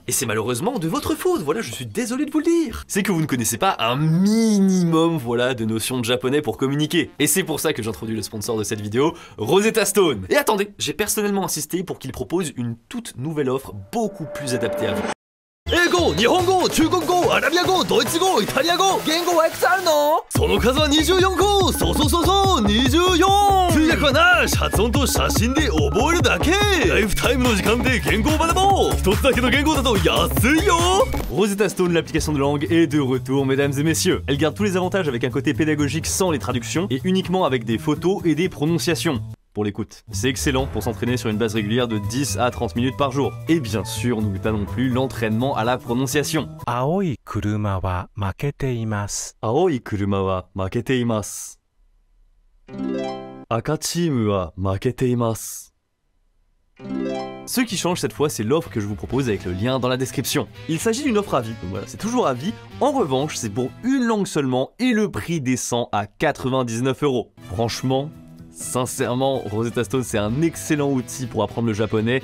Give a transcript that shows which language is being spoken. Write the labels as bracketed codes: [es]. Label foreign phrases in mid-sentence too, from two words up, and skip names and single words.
[fr] Et c'est malheureusement de votre faute, voilà, je suis désolé de vous le dire. C'est que vous ne connaissez pas un minimum, voilà, de notions de japonais pour communiquer. Et c'est pour ça que j'introduis le sponsor de cette vidéo, Rosetta Stone. Et attendez, j'ai personnellement insisté pour qu'il propose une toute nouvelle offre beaucoup plus adaptée à vous. [ja] 英語、日本語、中国語、アラビア語、ドイツ語、イタリア語、言語はいくつあるの？その数は24個。そうそうそうそう、24。通訳はなし、発音と写真で覚えるだけ。ライフタイムの時間で言語を学ぼう。一つだけの言語だと安いよ。 [fr] Rosetta Stone, l'application de langue, est de retour, mesdames et messieurs. Elle garde tous les avantages avec un côté pédagogique sans les traductions et uniquement avec des photos et des prononciations. Pour l'écoute. C'est excellent pour s'entraîner sur une base régulière de 10 à 30 minutes par jour. Et bien sûr, n'oublie pas non plus l'entraînement à la prononciation. [ja] 青い車は負けています。青い車は負けています. 赤チームは負けています. [fr] Ce qui change cette fois, c'est l'offre que je vous propose avec le lien dans la description. Il s'agit d'une offre à vie, donc voilà, c'est toujours à vie. En revanche, c'est pour une langue seulement et le prix descend à 99 €. Franchement, sincèrement, Rosetta Stone, c'est un excellent outil pour apprendre le japonais.